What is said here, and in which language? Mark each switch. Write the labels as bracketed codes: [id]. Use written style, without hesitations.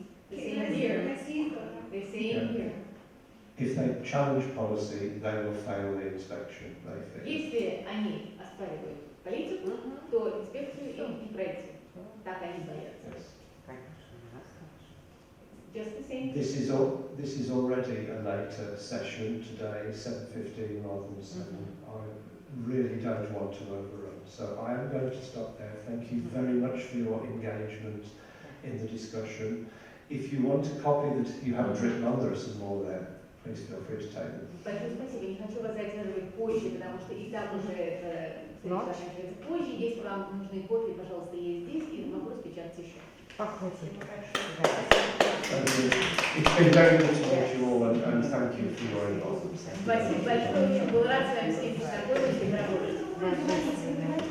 [en] The same here. The same here. If they challenge policy, they will fail the inspection, they fear. [ru] Если они оспаривают политику, то инспекцию им не пройти. Так они боятся. [en] Yes. Just the same. This is already a later session today, 7:15 rather than 7. I really don't want to overrun. So I am going to stop there. Thank you very much for your engagement in the discussion. If you want a copy that you haven't written on, there are some more there. Please feel free to take them. [ru] Большое спасибо. Не хочу вас задерживать позже, потому что и так уже это заканчивается позже. Если вам нужны копии, пожалуйста, есть здесь, и могу распечатать еще. [en] It's been very good to meet you all, and thank you for your involvement. [ru] Спасибо большое. Очень был рад с вами всеми познакомиться и работать.